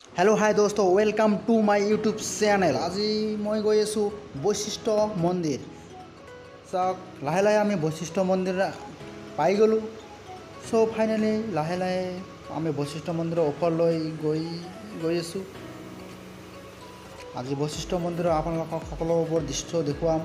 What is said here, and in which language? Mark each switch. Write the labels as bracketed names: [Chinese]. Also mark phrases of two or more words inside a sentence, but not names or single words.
[English] hello hi दोस्तों, welcome to my YouTube channel. [Assamese] আজি মই গৈ আছোঁ বশিষ্ঠ মন্দিৰ। চাক লাহে লাহে আমি বশিষ্ঠ মন্দিৰ পাই গ'লোঁ। [English] so finally [Assamese] লাহে লাহে আমি বশিষ্ঠ মন্দিৰ ওপৰ গৈ আছোঁ। আজি বশিষ্ঠ মন্দিৰ আপোনালোক সকলোৰ দৃশ্য দেখুৱাম।